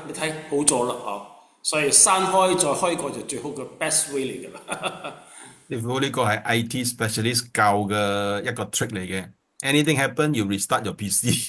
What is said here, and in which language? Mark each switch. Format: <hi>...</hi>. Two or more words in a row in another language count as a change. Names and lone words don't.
<yue>你睇好咗啦所以刪開再開個就最好嘅</yue> <en>best way</en> <yue>嚟㗎啦。師傅呢個係</yue> <en>IT specialist</en> <yue>教嘅一個 trick 嚟嘅。</yue> <en>Anything happen, you restart your PC.</en>